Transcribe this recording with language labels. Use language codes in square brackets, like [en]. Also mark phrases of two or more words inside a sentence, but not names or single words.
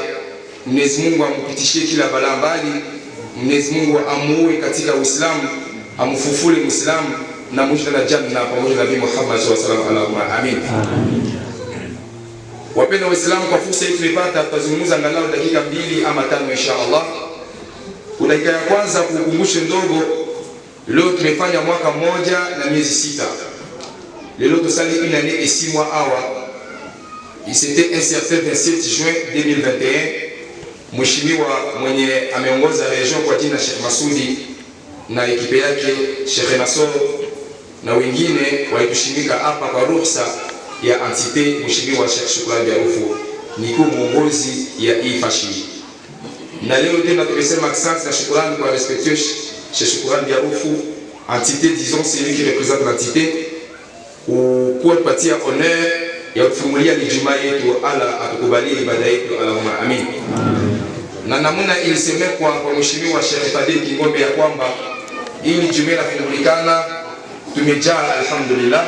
[sw] Mwenyezi Mungu ampitishie kila balaa mbali, Mwenyezi Mungu amuue katika Uislamu, amfufule Muislamu na mwisho na janna pamoja na Nabii Muhammad [ar] صلى الله عليه وسلم. [sw] Amin. Wapenda Waislamu, kwa fursa hii tulipata, tutazungumza angalau dakika 2 ama 5 [ar] إن شاء الله. [sw] Dakika ya kwanza kukumbusha ndogo, leo tumefanya mwaka mmoja na miezi 6. Leo tusali [fr] une année et 6 mois awa. Il s'était un certain 27 juin 2021. [sw] Mheshimiwa mwenye ameongoza region kwa jina Sheikh Masudi na ekipe yake Sheikh Nasoro na wengine walitushimika hapa kwa ruhusa ya entité Mheshimiwa Sheikh Shukrani Diaroufu, niko muongozi ya hii fashi. Na leo tena tumesema asante na shukrani kwa respecté Sheikh Shukrani Diaroufu, [fr] entité, disons c'est lui qui représente l'entité, [sw] kwa kupatia honneur ya kufungulia Ijumaa yetu. Ala atukubalie ibada yetu, [ar] اللهم آمين. [sw] Na namuna ilisemekwa kwa Mheshimiwa Sheikh Fadil Kingombe ya kwamba ili Ijumaa inafungulikana, tumejaa [ar] الحمد لله.